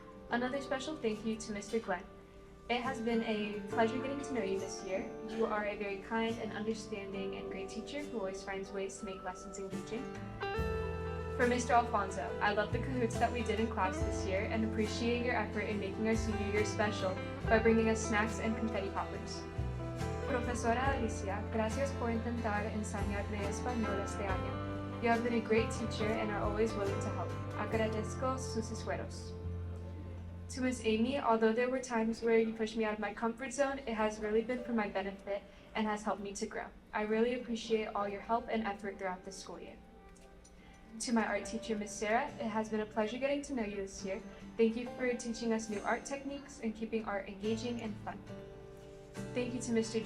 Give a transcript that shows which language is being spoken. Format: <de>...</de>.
<en>Another special thank you to Mr. Glenn. It has been a pleasure getting to know you this year. You are a very kind and understanding and great teacher who always finds ways to make lessons engaging. For Mr. Alfonso, I love the cahoots that we did in class this year and appreciate your effort in making our senior year special by bringing us snacks and confetti poppers.</en> <es>Profesora Alicia, gracias por intentar enseñarme español este año.</es> <en>You have been a great teacher and are always willing to help.</en> <es>Agradezco sus esfuerzos.</es> <en>To Ms. Amy, although there were times where you pushed me out of my comfort zone, it has really been for my benefit and has helped me to grow. I really appreciate all your help and effort throughout the school year. To my art teacher, Ms. Sarah, it has been a pleasure getting to know you this year. Thank you for teaching us new art techniques and keeping art engaging and fun. Thank you to Mr.</en>